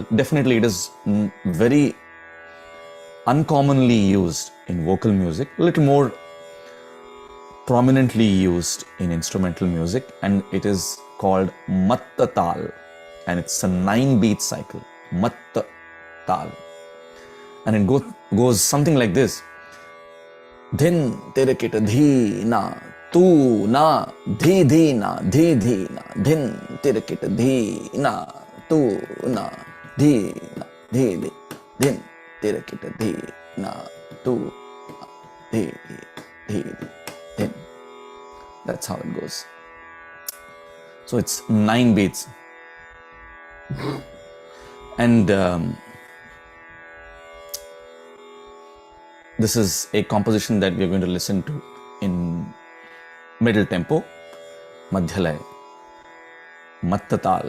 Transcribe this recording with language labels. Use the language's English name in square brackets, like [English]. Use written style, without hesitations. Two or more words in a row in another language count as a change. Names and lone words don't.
[English] Definitely it is very uncommonly used in vocal music, a little more prominently used in instrumental music, and it is called Matta Tal, and it's a 9-beat cycle, Matta Tal, and it goes something like this. Dhin tere kit dhi na tu na dhi dhi na dhi dhi na dhin tere kit dhi na tu na dhi na dhi dhi dhin tere kit dhi na tu na dhi dhi dhin. That's how it goes. So it's 9 beats, and this is a composition that we are going to listen to in middle tempo, Madhyalaya, Matta Tal.